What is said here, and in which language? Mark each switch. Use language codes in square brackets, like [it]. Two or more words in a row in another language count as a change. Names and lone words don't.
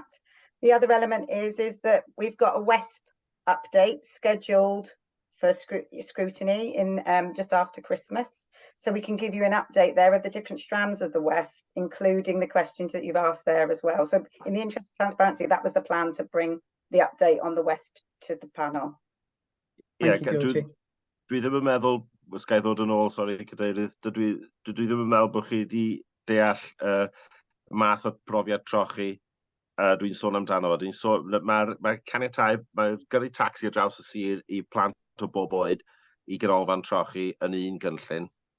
[en] The other element is that we've got a WESP update scheduled for scrutiny in just after Christmas, so we can give you an update there of the different strands of the WESP, including the questions that you've asked there as well. So in the interest of transparency, that was the plan, to bring the update on the WESP to the panel. Thank you, Georgie. [cy] Dwi ddim yn meddwl, os ga i ddod yn ôl, sori, Cadeirydd, dwi ddim yn meddwl bod chi wedi deall math o brofiad trochi dwi'n sôn amdano fo. Mae'r caniatau, mae'r gyrru taxi ar draws y sir i plant o bob oed i ganolfan trochi yn un gynllun.